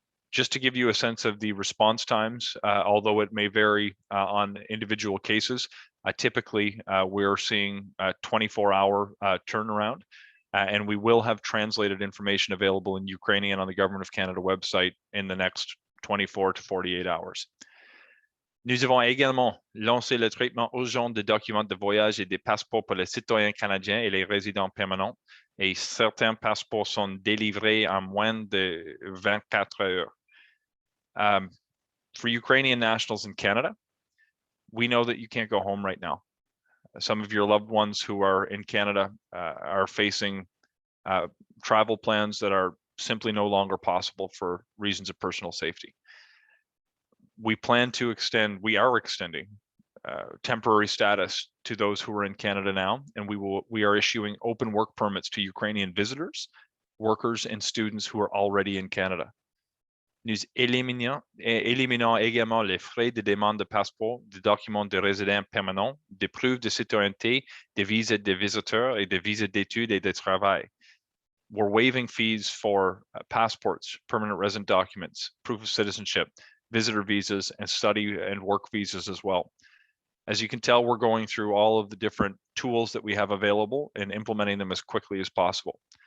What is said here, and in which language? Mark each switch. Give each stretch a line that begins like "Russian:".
English: Just to give you a sense of the response times, although it may vary on individual cases, typically we're seeing a 24-hour turnaround. and we will have translated information available in Ukrainian on the Government of Canada website in the next 24 to 48 hours.
French: Nous avons également lancé le traitement urgent des documents de voyage et des passeports pour les citoyens canadiens et les résidents permanents, et certains passeports sont délivrés en moins de 24 heures.
English: For Ukrainian nationals in Canada, we know that you can't go home right now. Some of your loved ones who are in Canada are facing travel plans that are simply no longer possible for reasons of personal safety. We plan to extend, we are extending temporary status to those who are in Canada now, and we are issuing open work permits to Ukrainian visitors, workers, and students who are already in Canada.
French: Nous éliminons également les frais de demande de passeport, de documents de résidents permanents, de preuves de citoyenneté, de visas de visiteurs et de visas d'études et de travail.
English: We're waiving fees for passports, permanent resident documents, proof of citizenship, visitor visas, and study and work visas as well. As you can tell, we're going through all of the different tools that we have available and implementing them as quickly as possible.